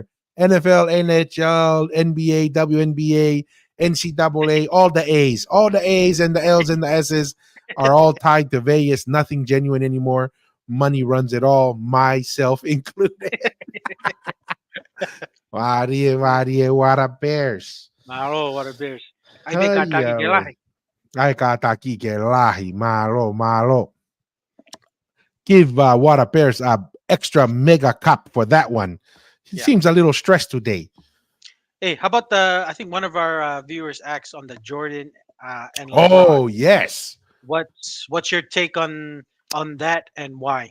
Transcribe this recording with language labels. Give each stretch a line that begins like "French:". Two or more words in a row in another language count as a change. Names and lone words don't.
English: NFL, NHL, NBA, WNBA, NCAA, all the A's and the L's and the S's are all tied to Vegas. Nothing genuine anymore. Money runs it all, myself included. Water Bears. Malo, Water Bears. Ay, may Ay, katagi ay, kailahi. ay, kataki ke lahi, malo, malo. Give Water Bears a extra mega cup for that one. He Yeah. seems a little stressed today. Hey, how about I think one of our viewers asked on the Jordan and LeBron. Oh yes. What's your take on that and why?